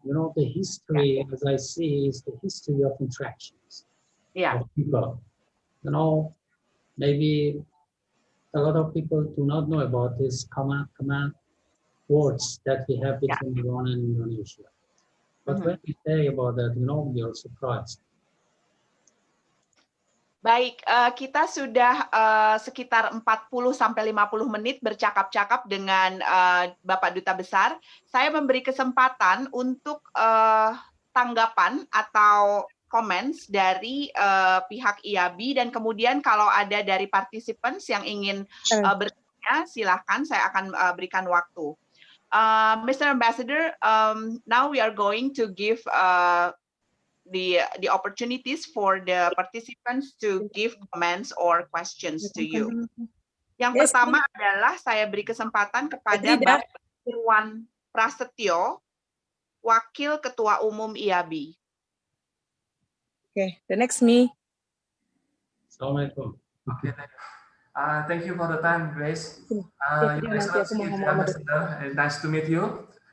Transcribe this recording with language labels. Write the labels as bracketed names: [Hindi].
[English] You know, the history, as I see, is the history of interactions of people. You know, maybe a lot of people do not know about this common words that we have between Iran and Indonesia. But when we say about that, you know, we are surprised. [Indonesian] Baik, kita sudah sekitar 40 sampai 50 menit bercakap-cakap dengan Bapak Duta Besar. Saya memberi kesempatan untuk tanggapan atau comments dari pihak IABIE, dan kemudian kalau ada dari participants yang ingin bertanya, silakan, saya akan berikan waktu. [English] Mr. Ambassador, now we are going to give the opportunities for the participants to give comments or questions to you. [Indonesian] Yang pertama adalah saya beri kesempatan kepada Bapak Irwan Prasetyo, Wakil Ketua Umum IABIE. [English] Okay, the next me. [Arabic] Assalamualaikum. [English] Okay, thank you for the time, Grace. Your Excellency, Ambassador, nice to meet you.